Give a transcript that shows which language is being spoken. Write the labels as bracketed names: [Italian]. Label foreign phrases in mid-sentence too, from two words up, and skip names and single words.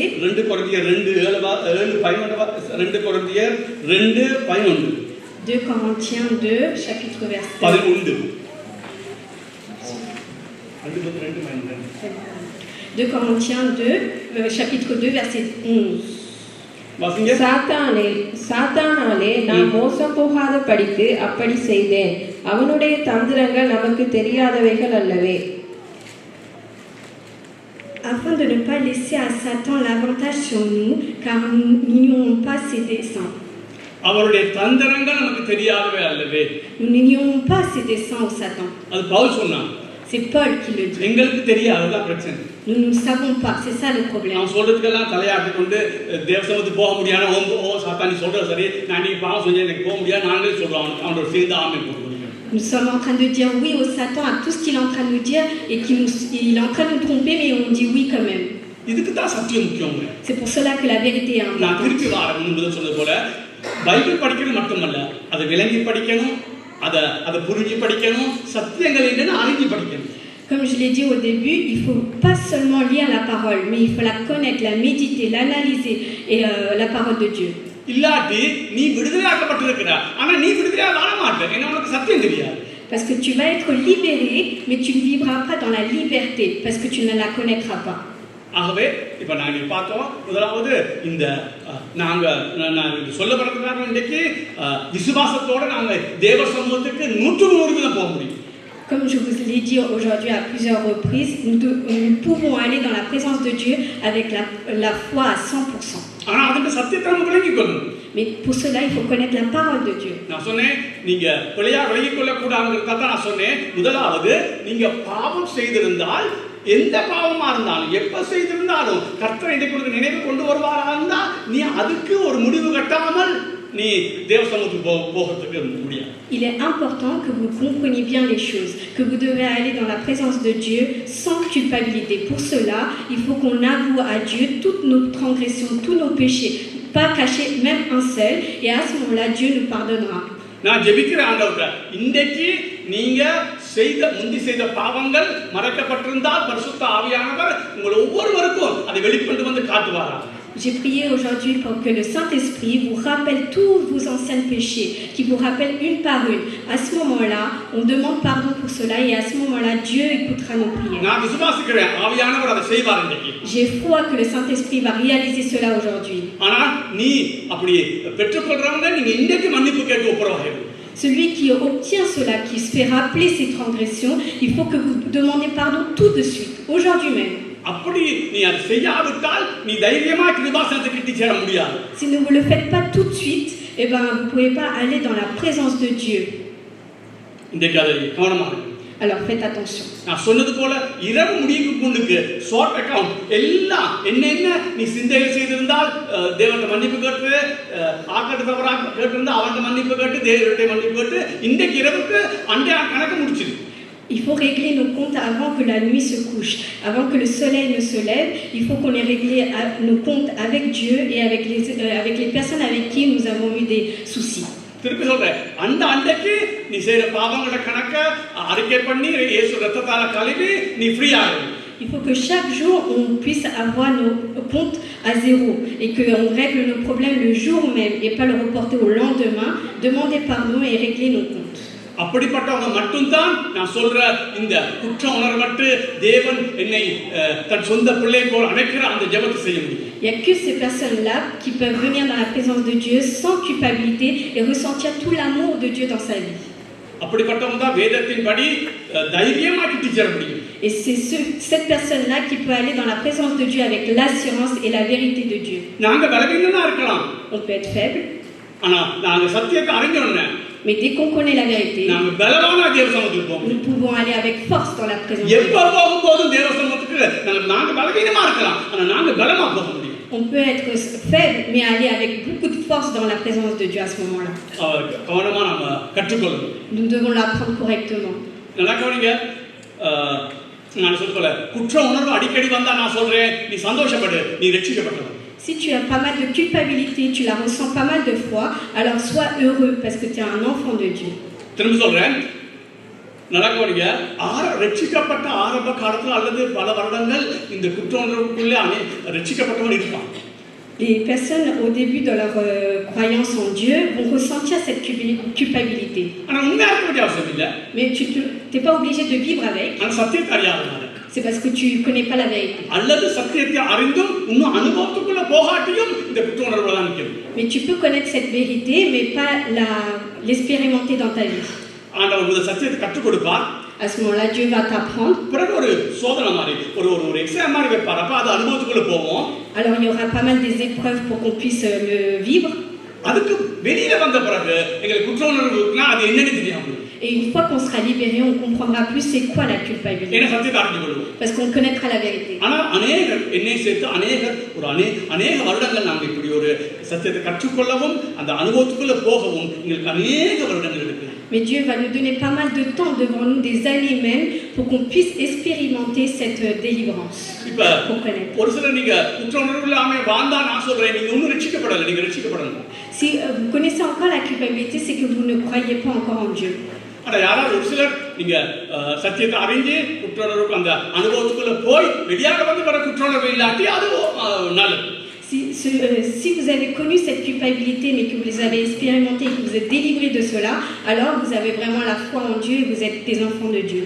[French] 2 Corinthiens 2, chapitre verset 2 Corinthiens 2, chapitre 2, verset 11. [Tamil] சாத்தானாலே நான் மோசம் போகாத படிக்கு அப்படி செய்தேன். அவனுடைய தந்திரங்கள் நமக்கு தெரியாதவைகள் அல்லவே. [French] Afin de ne pas laisser à Satan l'avantage sur nous, car nous n'ignorons pas ses desseins. [Tamil] அவருடைய தந்திரங்கள் நமக்கு தெரியாதவை அல்லவே. [French] Nous n'ignorons pas ses desseins au Satan. [Tamil] அது பவுல் சொன்னான். [French] C'est Paul qui le dit. [Tamil] எங்களுக்கு தெரியாததா பிரச்சனை. [French] Nous ne savons pas, c'est ça le problème. [Tamil] நான் சொல்றதுக்கெல்லாம் தலையாட்டி கொண்டு தேவசமத்துக்கு போக முடியாது. ஓ சாத்தானி சொல்றது சரி, நான் நீ பாவம் செஞ்சு எனக்கு போக முடியாது, நாங்களே சொல்றோம். அவனோட சேர்ந்து ஆமென் போடுறோம். [French] Nous sommes en train de dire oui au Satan à tout ce qu'il est en train de nous dire et il est en train de nous tromper, mais on dit oui quand même. [Tamil] இதுக்கு தான் சத்தியம் முக்கியம். [French] C'est pour cela que la vérité est importante. [Tamil] நான் திருப்பி வரேன் முன்பு சொன்னது போல பைபிள் படிக்கிறது மட்டுமல்ல, அதை விளங்கி படிக்கணும், அதை புரிஞ்சு படிக்கணும், சத்தியங்கள் என்னன்னு அறிஞ்சு படிக்கணும். [French] Comme je l'ai dit au début, il ne faut pas seulement lire la parole, mais il faut la connaître, la méditer, l'analyser et la parole de Dieu. [Tamil] இல்லாட்டி நீ விடுதலையாக்கப்பட்டிருக்கிற, ஆனா நீ விடுதலையா வாழ மாட்டே, ஏன்னா உனக்கு சத்தியம் தெரியாது. [French] Parce que tu vas être libéré, mais tu ne vivras pas dans la liberté, parce que tu ne la connaîtras pas. [Tamil] ஆகவே இப்ப நாங்க பார்த்தோம், முதலாவது இந்த நாங்க சொல்லப்படுறதுக்காக இன்றைக்கு விசுவாசத்தோட நாங்க தேவ சமூகத்துக்கு 100% போக முடியும். [French] Comme je vous l'ai dit aujourd'hui à plusieurs reprises, nous pouvons aller dans la présence de Dieu avec la foi à 100%. [Tamil] ஆனா அதுக்கு சத்தியத்தை நம்ம விளங்கிக் கொள்ளணும். [French] Mais pour cela, il faut connaître la parole de Dieu. [Tamil] நான் சொன்னேன் நீங்க பிழையா விளங்கிக் கொள்ளக்கூடாதுங்கிறத நான் சொன்னேன். முதலாவது நீங்க பாவம் செய்திருந்தால் எந்த பாவமா இருந்தாலும் எப்ப செய்திருந்தாலும் கர்த்தர் இன்றைக்கு உங்களுக்கு நினைவு கொண்டு வருவாரா இருந்தா நீ அதுக்கு ஒரு முடிவு கட்டாமல் நீ தேவ சமூகத்துக்கு போகிறதுக்கு முடியாது. [French] Il est important que vous compreniez bien les choses, que vous devez aller dans la présence de Dieu sans culpabilité. Pour cela, il faut qu'on avoue à Dieu toutes nos transgressions, tous nos péchés, pas cacher même un seul, et à ce moment-là, Dieu nous pardonnera. [Tamil] நான் ஜெபிக்கிற ஆண்டவரே இன்றைக்கு நீங்க முந்தி செய்த பாவங்கள் மறைக்கப்பட்டிருந்தால் பரிசுத்த ஆவியானவர் உங்கள் ஒவ்வொருவருக்கும் அதை வெளிக்கொண்டு வந்து காட்டுவாரா. [French] J'ai prié aujourd'hui pour que le Saint-Esprit vous rappelle tous vos anciens péchés, qui vous rappelle une par une. À ce moment-là, on demande pardon pour cela et à ce moment-là, Dieu écoutera nos prières. [Tamil] நான் விசுவாசிக்கிறேன் ஆவியானவர் அதை செய்வார் இன்றைக்கு. [French] J'ai foi que le Saint-Esprit va réaliser cela aujourd'hui. [Tamil] ஆனா நீ அப்படி பெற்றுக்கொள்றவங்க நீங்க இன்றைக்கு மன்னிப்பு கேட்டு ஒப்புரவாயிரு. [French] Celui qui obtient cela, qui se fait rappeler ses transgressions, il faut que vous demandiez pardon tout de suite, aujourd'hui même. [Tamil] அப்படி நீ அதை செய்யாவிட்டால் நீ தைரியமா கிருபாசனத்தை கிட்டி சேர முடியாது. [French] Si ne vous le faites pas tout de suite, eh ben vous ne pouvez pas aller dans la présence de Dieu. [Tamil] இன்றைக்கு அதை கவனமா இருக்கு. [French] Alors faites attention. [Tamil] நான் சொன்னது போல இரவு முடிவுக்கு கொண்டுக்கு [English] short account [Tamil] எல்லாம் என்னென்ன நீ சிந்தைகள் செய்திருந்தால் தேவனுடைய மன்னிப்பு கேட்டு ஆக்கட்டு தவறாக கேட்டிருந்தா அவனுடைய மன்னிப்பு கேட்டு தேவனுடைய மன்னிப்பு கேட்டு இன்றைக்கு இரவுக்கு அன்றைய கணக்கு முடிச்சிரு. [French] Il faut régler nos comptes avant que la nuit se couche, avant que le soleil ne se lève. Il faut qu'on ait réglé nos comptes avec Dieu et avec les personnes avec qui nous avons eu des soucis. [Tamil] திருப்பி சொல்றேன் அந்த அன்றைக்கு நீ செய்யற பாவங்களோட கணக்க அறிக்கை பண்ணி இயேசு ரத்தத்தால கழுவி நீ ஃப்ரீ ஆகு. [French] Il faut que chaque jour on puisse avoir nos comptes à zéro et qu'on règle nos problèmes le jour même et pas le reporter au lendemain, demander pardon et régler nos comptes. [Tamil] அப்படிப்பட்டவங்க மட்டும்தான் நான் சொல்ற இந்த குற்ற உணர்வற்று தேவன் என்னை தன் சொந்த பிள்ளை போல் அழைக்கிற அந்த ஜெபத்தை செய்ய முடியும். [French] Il n'y a que ces personnes-là qui peuvent venir dans la présence de Dieu sans culpabilité et ressentir tout l'amour de Dieu dans sa vie. [Tamil] அப்படிப்பட்டவங்க தான் வேதத்தின்படி தைரியமா கிட்டி சேர முடியும். [French] Et c'est cette personne-là qui peut aller dans la présence de Dieu avec l'assurance et la vérité de Dieu. [Tamil] நாங்க பலவீனனா இருக்கலாம். [French] On peut être faible. [Tamil] ஆனா நாங்க சத்தியத்தை அறிஞ்சோம்னா [French] Mais dès qu'on connaît la vérité, [Tamil] நாங்க பலவானா தேவ சமூகத்துக்கு போவோம். [French] nous pouvons aller avec force dans la présence de Dieu. [Tamil] எப்ப போகும்போது தேவ சமூகத்துக்கு நாங்க பலவீனமா இருக்கலாம். ஆனா நாங்க பலமா போக முடியும். [French] On peut être faible mais aller avec beaucoup de force dans la présence de Dieu à ce moment-là. [Tamil] கவனமா நாம கற்றுக்கொள்ளணும். [French] Nous devons l'apprendre correctement. [Tamil] நல்லா கவனிங்க. நான் சொல்ல குற்ற உணர்வு அடிக்கடி வந்தா நான் சொல்றேன் நீ சந்தோஷப்படு நீ ரட்சிக்கப்பட்டவன். [French] Si tu as pas mal de culpabilité, tu la ressens pas mal de fois, alors sois heureux parce que tu es un enfant de Dieu. [Tamil] திரும்ப சொல்றேன் நல்லா கவனிங்க. ரட்சிக்கப்பட்ட ஆரம்ப காலத்துல அல்லது பல வருடங்கள் இந்த குற்ற உணர்வுக்குள்ளே ரட்சிக்கப்பட்டவன் இருப்பான். [French] Les personnes au début de leur croyance en Dieu vont ressentir cette culpabilité. [Tamil] ஆனா உண்மையா இருக்க வேண்டிய அவசியம் இல்ல. [French] Mais tu n'es pas obligé de vivre avec. [Tamil] ஆனா சத்தியத்தை அறியாதனால. [French] C'est parce que tu ne connais pas la vérité. [Tamil] அல்லது சத்தியத்தை அறிந்தும் இன்னும் அனுபவத்துக்குள்ள போகாட்டியும் இந்த குற்ற உணர்வுல தான் நிற்கும். [French] Mais tu peux connaître cette vérité mais pas l'expérimenter dans ta vie. [Tamil] ஆண்டவர் இந்த சத்தியத்தை கற்றுக் கொடுப்பார். [French] À ce moment-là, Dieu va t'apprendre. [Tamil] பிறகு ஒரு சோதனை மாதிரி ஒரு எக்ஸாம் மாதிரி வைப்பார். அப்ப அது அனுபவத்துக்குள்ள போவோம். [French] Alors il y aura pas mal des épreuves pour qu'on puisse le vivre. [Tamil] அதுக்கு வெளியில வந்த பிறகு எங்களுக்கு குற்ற உணர்வுனா அது என்னன்னு தெரியும். [French] Et une fois qu'on sera libéré, on comprendra plus c'est quoi la culpabilité. [Tamil] ஏன்னா சத்தியத்தை அறிந்து கொள்வோம். [French] Parce qu'on connaîtra la vérité. [Tamil] ஆனா அநேகர் என்னை சேர்த்து அநேக வருடங்கள் நாங்கள் இப்படி ஒரு சத்தியத்தை கற்றுக்கொள்ளவும் அந்த அனுபவத்துக்குள்ள போகவும் எங்களுக்கு அநேக வருடங்கள் இருக்கு. [French] Mais Dieu va nous donner pas mal de temps devant nous, des années même, pour qu'on puisse expérimenter cette délivrance. [Tamil] இப்ப ஒரு சில நீங்க குற்ற உணர்வு இல்லாம வாழ்ந்தா நான் சொல்றேன் நீங்க இன்னும் ரட்சிக்கப்படல. நீங்க ரட்சிக்கப்படணும். [French] Si vous connaissez encore la culpabilité, c'est que vous ne croyez pas encore en Dieu. [Tamil] ஆனா யாராவது ஒரு சிலர் நீங்க சத்தியத்தை அறிஞ்சு குற்ற உணர்வுக்கு அந்த அனுபவத்துக்குள்ள போய் வெளியாக வந்து வர குற்ற உணர்வு இல்லாட்டி அது நல்லது. [French] Si vous avez connu cette culpabilité mais que vous les avez expérimenté et que vous êtes délivré de cela, alors vous avez vraiment la foi en Dieu et vous êtes des enfants de Dieu.